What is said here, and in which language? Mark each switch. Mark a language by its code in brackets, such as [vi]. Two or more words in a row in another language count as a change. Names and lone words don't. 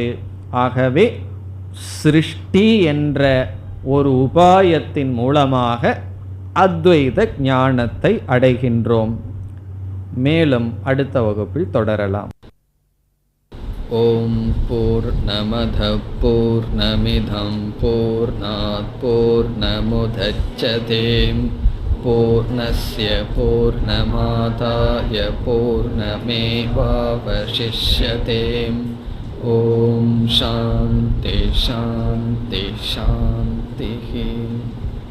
[ta] ஆகவே சிருஷ்டி என்ற ஒரு உபாயத்தின் மூலமாக அத்வைத ஞானத்தை அடைகின்றோம். மேலும் அடுத்த வகுப்பில் தொடரலாம். [sa] ॐ पूर्णमदः पूर्णमिदं पूर्णात् पूर्णमुदच्यते पूर्णस्य पूर्णमादाय पूर्णमेवावशिष्यते. ॐ शान्ति शान्ति शान्ति.